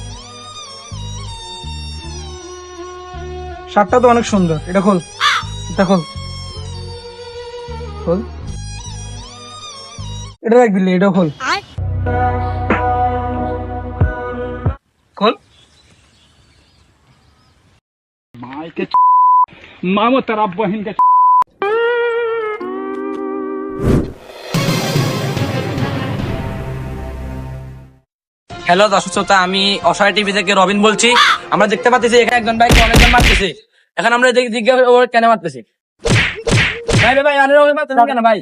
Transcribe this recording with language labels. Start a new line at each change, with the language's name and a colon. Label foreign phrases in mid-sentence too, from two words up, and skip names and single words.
Bangla: শার্টটা তো অনেক সুন্দর, এটা খোল, এটা খোল, খোল। এটা রাখ দিলে, এটা খোল, খোল।
Hindi: मामो तेरा बहन के
Bangla: হ্যালো দর্শক শ্রোতা, আমি অসহায় টিভি থেকে রবিন বলছি। আমরা দেখতে পাচ্ছি এখানে একজন ভাইকে অনেকজন মারতেছে। এখন আমরা জিজ্ঞাসা করবো কেন মারতেছে। ভাই ভাই আরে ওকে মারতেছেন কেন ভাই?